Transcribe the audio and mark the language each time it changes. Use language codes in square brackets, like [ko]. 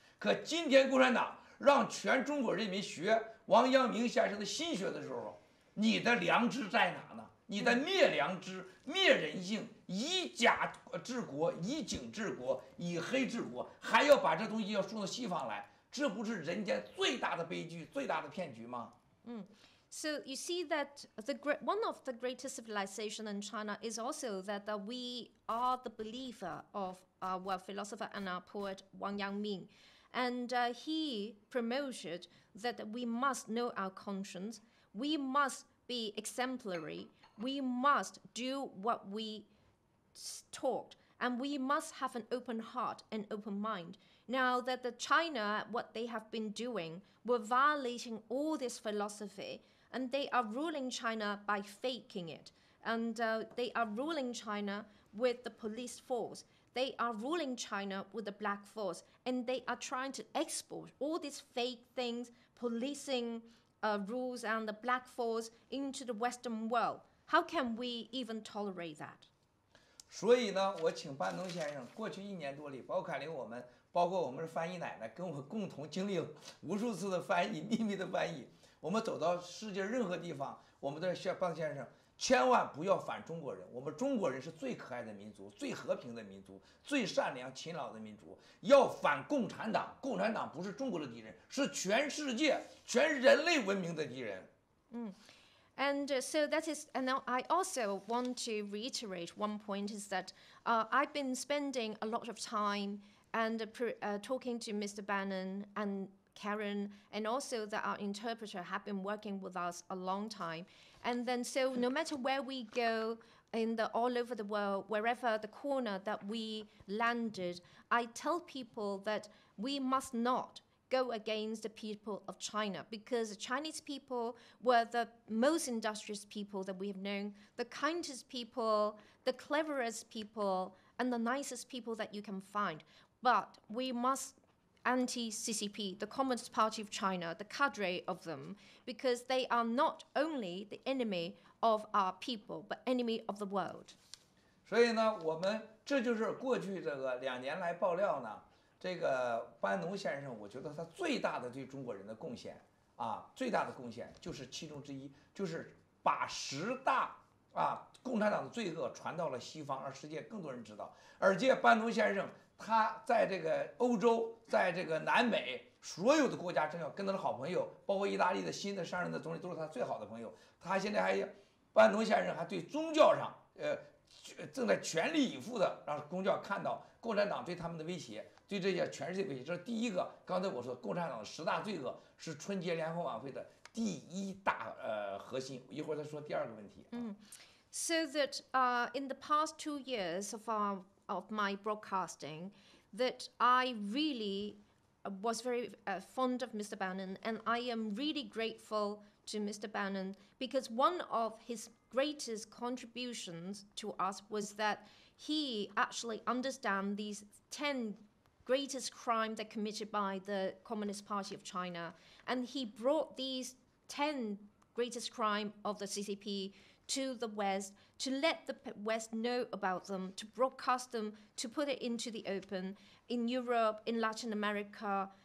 [zh] 可今天共产党让全中国人民学王阳明先生的心学的时候，你的良知在哪呢？你的灭良知、灭人性，以假治国，以警治国，以黑治国，还要把这东西要送到西方来，这不是人间最大的悲剧、最大的骗局吗 [en] ？So you see that one of the greatest civilization in China is also that we are the believer of our philosopher and our poet Wang Yangming. And he promoted that we must know our conscience, we must be exemplary, we must do what we taught, and we must have an open heart and open mind. Now that China, what they have been doing, were violating all this philosophy, and they are ruling China by faking it. And they are ruling China with the police force. They are ruling China with the black force. And they are trying to export all these fake things, policing rules and the black force into the Western world. How can we even tolerate that? [zh] 所以呢，我请班农先生过去1年多里，包括我们，包括我们的翻译奶奶，跟我共同经历了无数次的翻译，秘密的翻译。我们走到世界任何地方，我们的班先生千万不要反中国人。我们中国人是最可爱的民族，最和平的民族，最善良勤劳的民族。要反共产党，共产党不是中国的敌人，是全世界、全人类文明的敌人。 [en] And so that is, and now I also want to reiterate one point is that I've been spending a lot of time and talking to Mr. Bannon and Karen, and also that our interpreter have been working with us a long time. And then so no matter where we go all over the world, wherever the corner that we landed, I tell people that we must not go against the people of China, because the Chinese people were the most industrious people that we have known, the kindest people, the cleverest people, and the nicest people that you can find. But we must anti-CCP, the Communist Party of China, the cadre of them, because they are not only the enemy of our people, but enemy of the world. [zh] 所以呢，我们这就是过去这个2年来爆料呢，这个班农先生，我觉得他最大的对中国人的贡献最大的贡献就是其中之一，就是把10大共产党的罪恶传到了西方，让世界更多人知道。而且班农先生他在这个欧洲，在这个南美所有的国家政要跟他的好朋友，包括意大利的新的上任的总理都是他最好的朋友。他现在班农先生还对宗教上正在全力以赴的让宗教看到共产党对他们的威胁，对这些全世界威胁。这是第一个。刚才我说共产党的10大罪恶是春节联欢晚会的第1大核心。一会儿再说第2个问题。 [en] So that in the past 2 years of my broadcasting, that I really was very fond of Mr. Bannon, and I am really grateful to Mr. Bannon because one of his greatest contributions to us was that he actually understands these 10 greatest crimes that committed by the Communist Party of China, and he brought these 10 greatest crime of the CCP to the West, to let the West know about them, to broadcast them, to put it into the open in Europe, in Latin America.